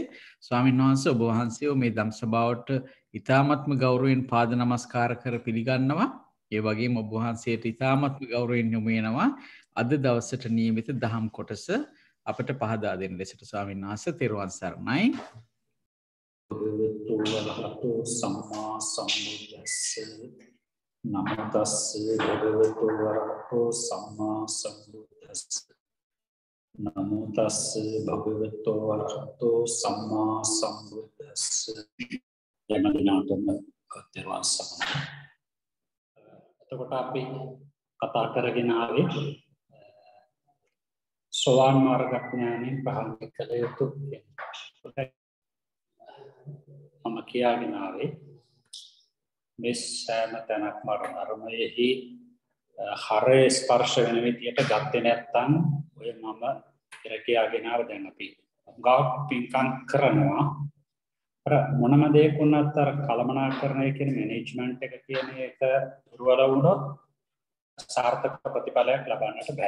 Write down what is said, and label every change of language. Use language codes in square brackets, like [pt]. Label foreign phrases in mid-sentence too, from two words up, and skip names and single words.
[si] ස්වාමීන් වහන්සේ ඔබ වහන්සේව මේ ධම් සභාවට ඉතාමත්ම ගෞරවයෙන් පාද නමස්කාර කර පිළිගන්නවා. ඒ වගේම ඔබ වහන්සේට ඉතාමත්ම ගෞරවයෙන් යොමු වෙනවා අද දවසට නියමිත දහම් කොටස අපට පහදා දෙන්න ලෙසට. ස්වාමීන් වහන්සේ තෙරුවන් සරණයි. [pi] භගවතු සම්මා සම්බුද්දස්ස නමෝ තස්සේ භගවතු වරහතෝ සම්මා සම්බුද්දස්ස නමෝ තස්සේ භගවතු වරහතෝ සම්මා සම්බුද්දස්ස යමදිනාතම [si] තෙරුවන් සරණයි. එතකොට අපි කතා කරගෙන ආවේ සෝවාන් මාර්ග ඥානෙන් පහළ කළ යුතු මම කියාගෙන ආවේ මේ සෑම තැනක්ම අරමයෙහි හරය ස්පර්ශ වෙන විදියට ගත්තේ නැත්නම් ඔය මම ඉර කියාගෙන ආව දැන් අපි ගාක් පින්කම් කරනවා අර මොනම දෙයක් වුණත් අර කළමනාකරණය කියන මැනේජ්මන්ට් එක කියන එක දුර්වල වුණොත් සාර්ථක ප්‍රතිඵලයක් ලබන්නට බෑ.